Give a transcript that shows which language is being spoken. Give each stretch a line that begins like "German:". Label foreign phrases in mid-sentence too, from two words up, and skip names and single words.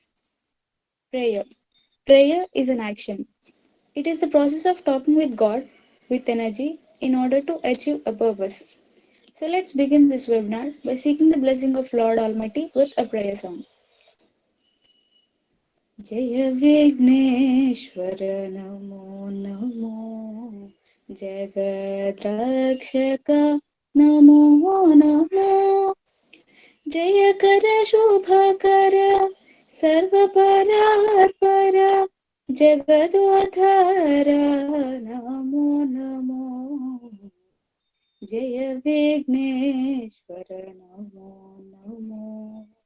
English: Prayer. Prayer is an action. It is the process of talking with God with energy in order to achieve a purpose. So let's begin this webinar by seeking the blessing of Lord Almighty with a prayer song.
Sanskrit: Jaya Vigneshwara Namo Namo Jagadrakshaka Namo Namo Jaya Kara Shubhakara Sarvapararpara Jagadodhara Namo Namo Jaya Vigneshwara Namo Namo